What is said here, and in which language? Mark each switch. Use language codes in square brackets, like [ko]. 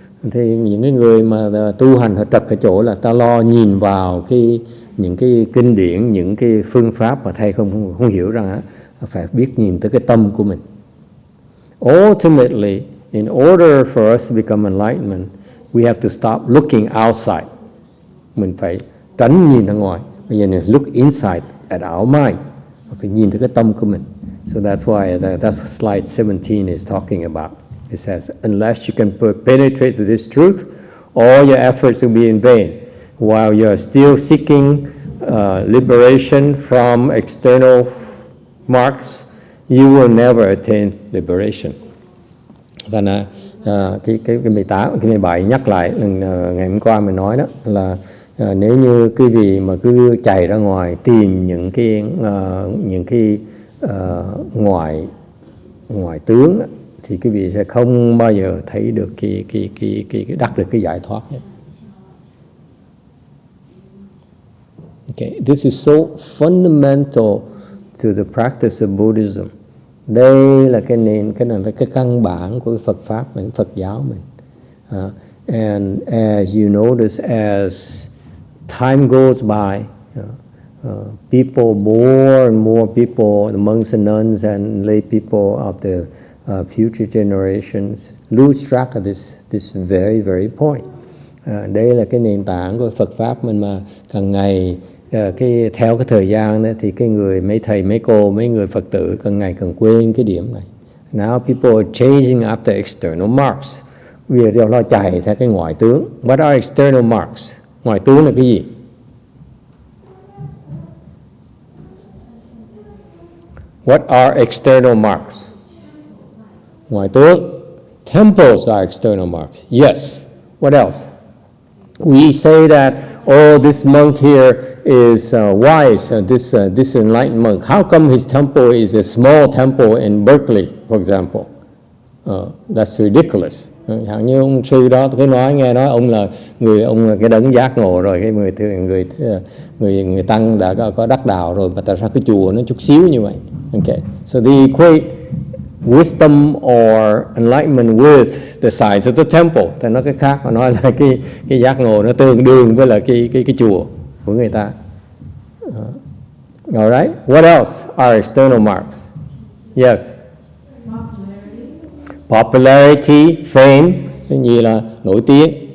[vi] Thì những cái người mà tu hành họ trật cái chỗ là ta lo nhìn vào những cái kinh điển, những cái phương pháp mà thầy không hiểu rằng phải biết nhìn tới cái tâm của mình. [en] Ultimately, in order for us to become enlightenment, we have to stop looking outside. [vi] Mình phải tránh nhìn ra ngoài. Bây giờ [en] look inside at our mind. [vi] Phải nhìn tới cái tâm của mình. [en] So that's why that's what slide 17 is talking about. It says, unless you can penetrate to this truth, all your efforts will be in vain. While you're still seeking liberation from external marks, you will never attain liberation. [vi] Và cái 18, cái 17 nhắc lại ngày hôm qua mình nói đó là nếu như quý vị mà cứ chạy ra ngoài tìm những cái ngoại tướng đó, thì quý vị sẽ không bao giờ thấy được cái đắc được cái giải thoát hết. [en] Okay, this is so fundamental to the practice of Buddhism. [vi] Đây là cái này là cái căn bản của Phật pháp mình, Phật giáo mình. [en] And as you notice, as time goes by, people, more and more people, the monks and nuns and lay people of the future generations lose track of this very, very point. [vi] Đây là cái nền tảng của Phật pháp mình mà càng ngày theo cái thời gian đó, thì cái người mấy thầy mấy cô mấy người Phật tử càng ngày càng quên cái điểm này. [en] Now people are chasing after external marks. [vi] Bây giờ đều lo chạy theo cái ngoại tướng. [en] What are external marks? [vi] Ngoại tướng là cái gì? [en] What are external marks? [vi] Ngoại tướng. [en] Temples are external marks. Yes. What else? We say that, oh, this monk here is wise, this enlightened monk. How come his temple is a small temple in Berkeley, for example? That's ridiculous. [vi] Hẳn như ông sư đó cứ nghe nói ông là cái đấng giác ngộ rồi, cái người tăng đã có đắc đạo rồi, mà tại sao cái chùa nó chút xíu như vậy? [en] Okay, so they equate wisdom or enlightenment with the size of the temple. [vi] Thì nói cái khác, mà nói là cái giác ngộ nó tương đương với là cái chùa của người ta. [en] All right. What else are external marks? Yes. Popularity, fame, [vi] cái gì là nổi tiếng.